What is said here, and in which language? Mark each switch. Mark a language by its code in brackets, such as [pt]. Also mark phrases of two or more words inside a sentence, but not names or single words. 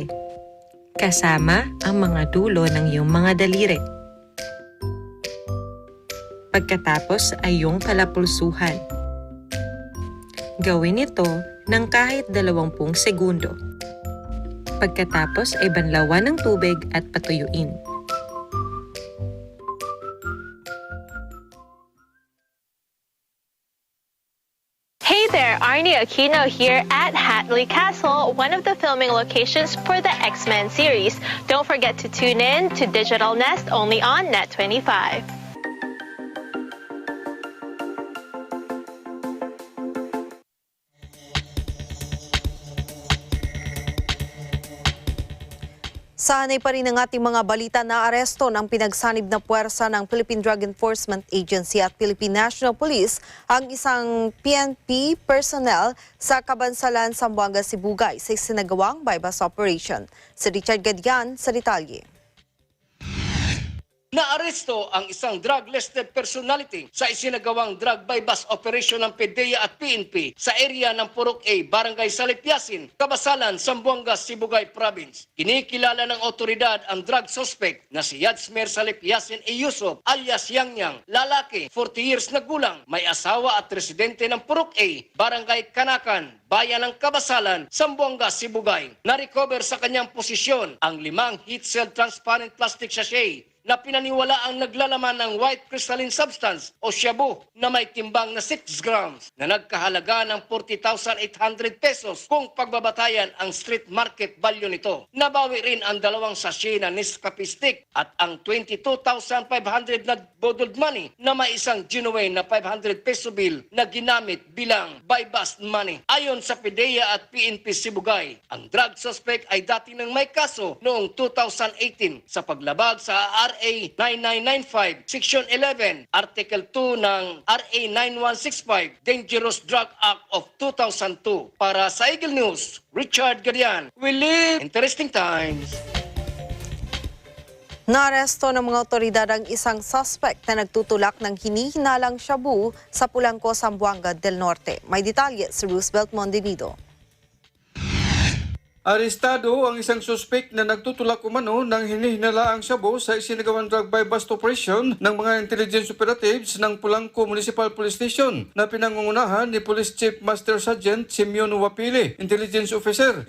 [tl] Kasama ang mga dulo ng iyong mga daliri. Pagkatapos ay iyong palapulsuhan. Gawin ito ng kahit 20 segundo. Pagkatapos ay banlawan ng tubig at patuyuin. [en] Hey there, Arnie Aquino here at Hatley Castle, one of the filming locations for the X-Men series. Don't forget to tune in to Digital Nest only on Net 25. [tl] Sanay pa rin ang ating mga balita na aresto ng pinagsanib na puwersa ng Philippine Drug Enforcement Agency at Philippine National Police ang isang PNP personnel sa Kabansalan, Zamboanga, Sibugay sa isinagawang [en] bypass operation. [tl] Si Richard Gadian sa detalye. Naaresto ang isang [en] drug-listed personality [tl] sa isinagawang [en] drug bypass operation [tl] ng PDEA at PNP sa area ng Purok A, Barangay Salipyasin, Kabasalan, Zamboanga, Sibugay Province. Kinikilala ng otoridad ang drug suspect na si Yadsmer Salipyasin E. Yusuf alias Yang, lalaki, [en] 40 years [tl] na gulang, may asawa at residente ng Purok A, Barangay Kanakan, bayan ng Kabasalan, Zamboanga, Sibugay. Na-recover sa kanyang posisyon ang [en] 5 heat-sealed transparent plastic sachet [tl] na pinaniwala ang naglalaman ng [en] white crystalline substance [tl] o shabu na may timbang na 6 grams na nagkahalaga ng 40,800 pesos kung pagbabatayan ang street market value nito. Nabawi rin ang 2 sachet na Nescafe stick at ang 22,500 na [en] bottled money [tl] na may isang genuine na [en] 500 peso bill [tl] na ginamit bilang [en] buy-bust money. [tl] Ayon sa PDEA at PNP Sibugay, ang drug suspect ay dati nang may kaso noong 2018 sa paglabag sa RA 9995, Section 11, Article 2 ng RA 9165, Dangerous Drug Act of 2002. Para sa Eagle News, Richard Gadian. [en] We live interesting times. [tl] Naaresto ng mga otoridad ang isang suspect na nagtutulak ng hinihinalang shabu sa Pulangco, Zamboanga del Norte. May detalye si Roosevelt Mondenido. Arestado ang isang suspek na nagtutulak umano ng hinihinalaang shabu sa isinagawang [en] drug buy-bust operation [tl] ng mga [en] intelligence operatives [tl] ng Pulangco Municipal Police Station na pinangungunahan ni Police Chief Master Sergeant Simeon Wapili, Intelligence Officer.